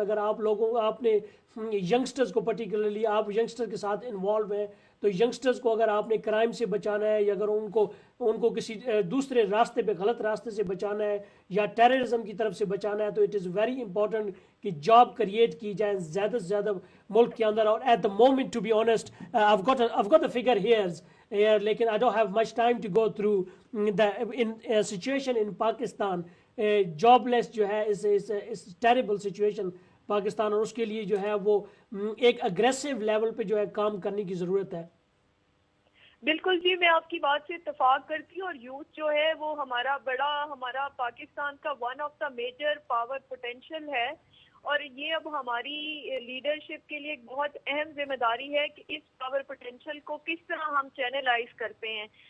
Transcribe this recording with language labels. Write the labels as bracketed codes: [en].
[ur] اگر آپ لوگوں آپ نے ینگسٹرز کو پرٹیکولرلی آپ ینگسٹر کے ساتھ انوالو ہیں تو ینگسٹرز کو اگر آپ نے کرائم سے بچانا ہے یا اگر ان کو کسی دوسرے راستے پہ غلط راستے سے بچانا ہے یا ٹیررزم کی طرف سے بچانا ہے تو [en] it is very important [ur] کہ جاب کریٹ کی جائیں زیادہ سے زیادہ ملک کے اندر. اور [en] at the moment to be honest I've got the figure here [ur] لیکن [en] I don't have much time to go through the situation in Pakistan. [ur] جابلیس جو ہے اس ٹیریبل سچویشن پاکستان, اور اس کے لیے جو ہے وہ ایک اگریسو لیول پہ جو ہے کام کرنے کی ضرورت ہے. بالکل جی, میں آپ کی بات سے اتفاق کرتی ہوں. اور یوتھ جو ہے وہ ہمارا پاکستان کا [en] one of the major power potential [ur] ہے, اور یہ اب ہماری لیڈرشپ کے لیے ایک بہت اہم ذمہ داری ہے کہ اس پاور پوٹینشیل کو کس طرح ہم چینلائز کرتے ہیں.